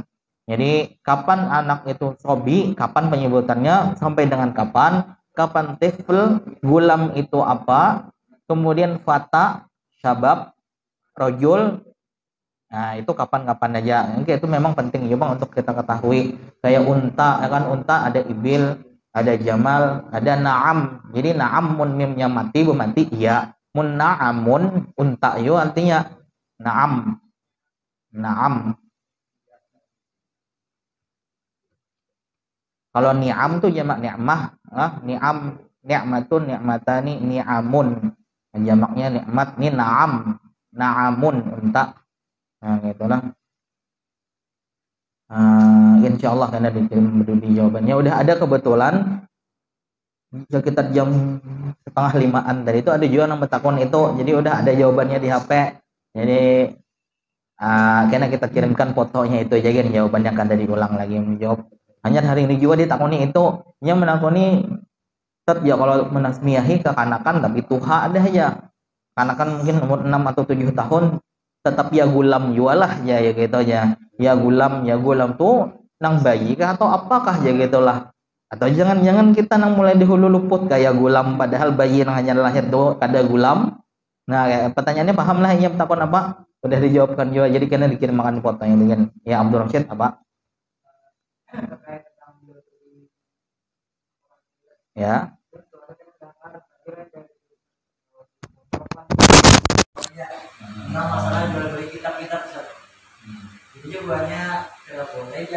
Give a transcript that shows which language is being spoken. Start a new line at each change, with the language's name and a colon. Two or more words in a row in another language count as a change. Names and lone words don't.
Indonesian: Jadi kapan anak itu sobi, kapan penyebutannya, sampai dengan kapan tifl, gulam itu apa, kemudian
Arabic: fata, syabab, rojul.
Indonesian: Nah itu kapan-kapan aja. Itu memang penting juga untuk kita ketahui. Kayak unta, ya kan, unta ada ibil, ada jamal, ada na'am.
Banjar: Jadi na'am mun mimnya mati, bermati iya. Mun na'amun unta yo artinya na'am.
Arabic: Kalau ni'am tuh jamak ni'mah, ni'am, ni'matun, ni'matani, ni'amun.
Indonesian: Jamaknya nikmat, ini na'am, na'amun unta. Nah gitulah. Insyaallah karena dikirim berdudi jawabannya udah ada kebetulan sekitar jam 4:30 tadi itu ada juga yang bertakon itu, jadi udah ada jawabannya di HP. Jadi karena kita kirimkan fotonya itu aja kan, jawabannya akan dari ulang lagi menjawab.
Banjar: Hanya hari ini juga ditakoni itu, yang menakoni tetap ya kalau menasmiahi kekanakan tapi tuha ada aja. Kanakan mungkin umur 6 atau 7 tahun tetap ya gulam jualah ya gitu aja. Ya gulam tuh nang bayi kah atau apakah ya gitulah. Atau jangan kita nang mulai dahulu luput kayak gulam padahal bayi yang hanya lahir tuh ada gulam.
Indonesian: Nah, pertanyaannya paham lah ini takon apa? Udah dijawabkan juga. Jadi kena dikirim makan fotonya dengan ya Abdul Rashid apa? Ya. Nah, masalah jual beli kitab-kitab jadi jawabannya tidak boleh ya.